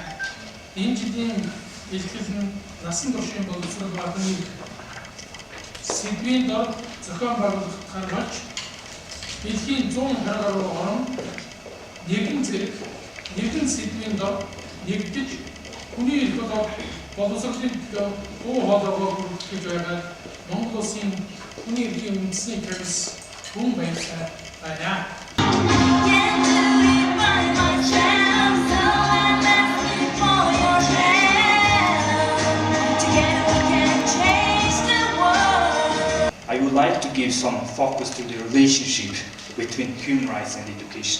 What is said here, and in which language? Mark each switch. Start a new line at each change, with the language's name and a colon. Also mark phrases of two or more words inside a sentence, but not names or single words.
Mongolian: Энэ жилийн ИЛТГЭЛИЙН Насан Туршийн Боловсрол орны сэдвийн дор зохион байгуулалтаар болж Дэлхийн 100 гаруй орон нэгэн зэрэг нэгэн сэдвийн дор нэгдэж хүний эрх боловсролын дуу хоолойгоо бүрдүүлж байгаа Монгол улсын Хүний Эрхийн Үндэсний Комисстой хүн байна.
English: I would like to give some focus to the relationship between human rights and education.